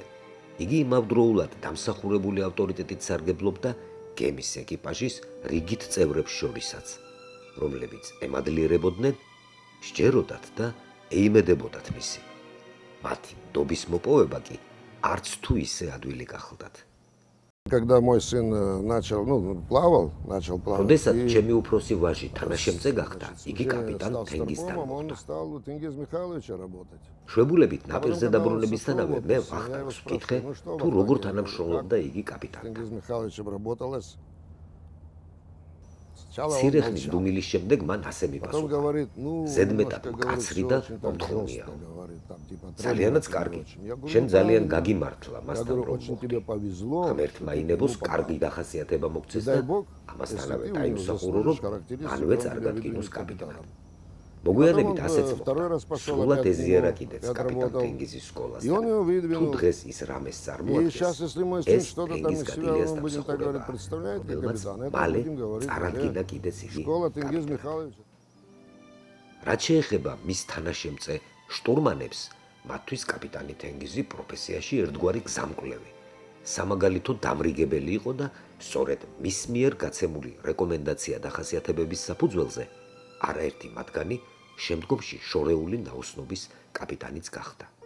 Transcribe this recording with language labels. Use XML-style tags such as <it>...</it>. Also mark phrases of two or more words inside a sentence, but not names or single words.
<ka>იგი იმავდროულად დამსახურებული ავტორიტეტით სარგებლობდა გემის ეკიპაჟის რიგით წევრებს შორისაც, რომლებიც ემადლიერებოდნენ, სჯეროდათ და ეიმედებოდათ მისი. მათი ნდობის მოპოვება კი არც თუ ისე ადვილი გახლდათ.</ka> <ru>Когда мой сын плавал, начал плавать.</ru> <ka>როდესაც</ka> <ru>и</ru> <ka>ჩემი უფროსი ვაჟი თანაშემწე гахта, იგი</ka> <ru>уже</ru> <ka>კაპიტან</ka> <ru>стал</ru> <ka>თენგისთან</ka> <ru>старпомом, он</ru> <ka>მოხდა.</ka> <ru>стал у Тенгиз Михайловича работать.</ru> <ka>შვებულებით ნაპირზე</ka> <ru>когда</ru> <ka>დაბრუნებისთანავე</ka> <ru>он</ru> <ka>მე</ka> <ru>со мной</ru> <ka>ვახტანგს</ka> <ru>я его</ru> <ka>ვკითხე,</ka> <ru>спрашиваю, ну что</ru> <ka>თუ</ka> <ru>вы</ru> <ka>როგორ</ka> <ru>планируете?</ru> <ka>თანამშრომლობდა იგი კაპიტანთან.</ka> <ru>Тенгиз Михайловичем работалось. Сначала он</ru> <ka>მცირე ხნის</ka> <ru>молчал.</ru> <ka>დუმილის შემდეგ მან ასე</ka> <ru>Потом</ru> <ka>მიპასუხა.</ka> <ru>говорит,</ru> <ka>ზედმეტად</ka> <ru>немножко, говорит,</ru> <ka>მკაცრი</ka> <ru>всё</ru> <ka>და</ka> <ru>очень так</ru> <ka>მომთხოვნია.</ka> <ru>жестко, говорит, там, типа,</ru> <ka>ძალიანაც</ka> <ru>требовательно</ru> <ka>კარგი.</ka> <ru>очень. Я говорю,</ru> <ka>შენ</ka> <ru>ну,</ru> <ka>ძალიან</ka> <ru>правильно.</ru> <ka>გაგიმართლა</ka> <ru>Я</ru> <ka>მასთან</ka> <ru>говорю,</ru> <ka>რომ</ka> <ru>очень</ru> <ka>მოხდი.</ka> <ru>тебе повезло.</ru> <ka>ღმერთმა ინებოს კარგი დახასიათება მოგცეს და</ka> <ru>Дай Бог,</ru> <ka>ამასთანავე</ka> <ru>если ты</ru> <ka>დაიმსახურო,</ka> <ru>уже</ru> <ka>რომ</ka> <ru>заслужишь характеристику,</ru> <ka>მანვე</ka> <ru>он тебя</ru> <ka>წარგადგინოს</ka> <ru>выдвинет</ru> <ka>კაპიტანად.</ka> <ru>капитаном.</ru> <ka>მოგვიანებით</ka> <ru>Потом он,</ru> <ka>ასეც</ka> <ru>второй</ru> <ka>მოხდა.</ka> <ru>раз пошел</ru> <ka>სრულად</ka> <ru>опять к</ru> <ka>ეზიარა</ka> <ru>нему,</ru> <ka>კიდეც</ka> <ru>я</ru> <ka>კაპიტან</ka> <ru>отработал.</ru> <ka>თენგიზის სკოლას.</ka> <ru>И он его</ru> <ka>თუ</ka> <ru>выдвинул.</ru> <ka>დღეს ის რამეს</ka> <ru>И</ru> <ka>წარმოადგენს,</ka> <ru>сейчас, если мой сын</ru> <ka>ეს</ka> <ru>что-то там</ru> <ka>თენგიზ</ka> <ru>из себя,</ru> <ka>გადილიას</ka> <ru>мы будем так говорить,</ru> <ka>დამსახურებაა,</ka> <ru>представляет как</ru> <ka>რომელმაც</ka> <ru>капитан, это</ru> <ka>მალე</ka> <ru>будем говорить</ru> <ka>წარადგინა</ka> <ru>уже</ru> <ka>კიდეც იგი</ka> <ru>школа Тенгиз</ru> <ka>კაპიტანად.</ka> <ru>Михайловича.</ru> <ka>რაც შეეხება მის თანაშემწე შტურმანებს, მათთვის კაპიტანი თენგიზი პროფესიაში ერთგვარი გზამკვლევი, სამაგალითო დამრიგებელი იყო და სწორედ მის მიერ გაცემული რეკომენდაცია დახასიათებების საფუძველზე არაერთი მათგანი შემდგომში შორეული ნაოსნობის კაპიტანიც გახდა.</ka>